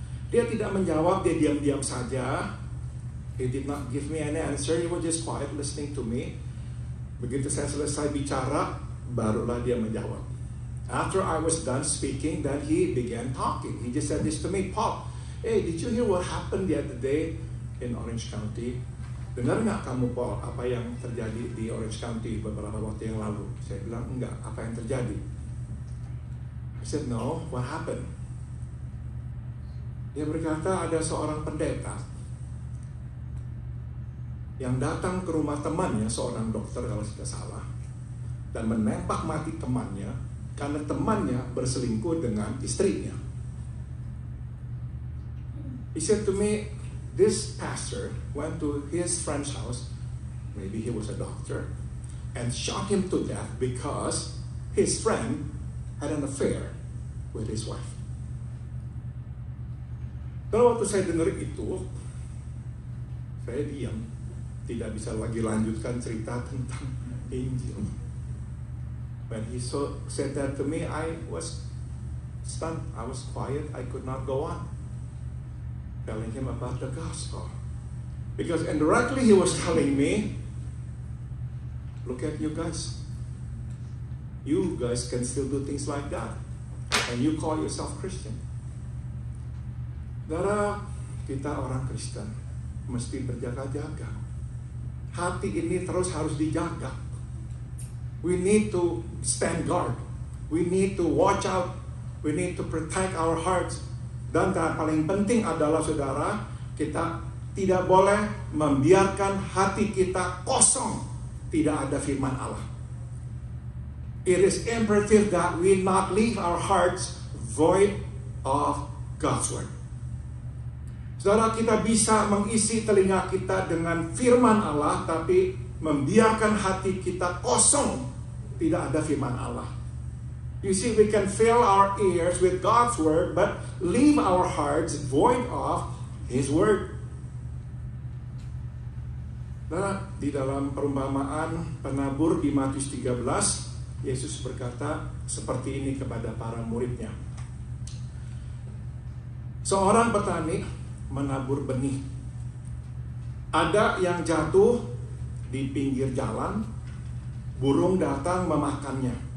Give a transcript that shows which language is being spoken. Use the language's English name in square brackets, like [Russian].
[Indonesian] Dia tidak menjawab, dia diam-diam saja. [English] He did not give me any answer, he was just quiet listening to me. [Indonesian] Begitu saya selesai bicara, barulah dia menjawab. [English] After I was done speaking, then he began talking. He just said this to me, Paul, hey, did you hear what happened the other day in Orange County? [Indonesian] Dengar nggak kamu, Paul, apa yang terjadi di Orange County beberapa waktu yang lalu? Saya bilang, enggak, apa yang terjadi? [English] I said, no, what happened? [Indonesian] Dia berkata ada seorang pendeta yang datang ke rumah temannya, seorang dokter kalau tidak salah, dan menembak mati temannya karena temannya berselingkuh dengan istrinya. [English] He said to me, this pastor went to his friend's house, maybe he was a doctor, and shot him to death because his friend had an affair with his wife. [Indonesian] Kalau waktu saya dengar itu, saya diam, tidak bisa lagi lanjutkan cerita tentang Injil. [English] When he said that to me, I was stunned, I was quiet, I could not go on telling him about the gospel. Because indirectly he was telling me, look at you guys. You guys can still do things like that. And you call yourself Christian. [Indonesian] Saudara, kita orang Kristen mesti berjaga-jaga. Hati ini terus harus dijaga. [English] We need to stand guard. We need to watch out. We need to protect our hearts. [Indonesian] Dan yang paling penting adalah, saudara, kita tidak boleh membiarkan hati kita kosong. Tidak ada firman Allah. [English] It is imperative that we not leave our hearts void of God's word. [Indonesian] Saudara, kita bisa mengisi telinga kita dengan firman Allah, tapi membiarkan hati kita kosong, tidak ada firman Allah. [English] You see, we can fill our ears with God's word, but leave our hearts void of His word. [Indonesian] Nah, di dalam perumpamaan penabur di Matius 13, Yesus berkata seperti ini kepada para muridnya. Seorang petani menabur benih. Ada yang jatuh di pinggir jalan, burung datang memakannya.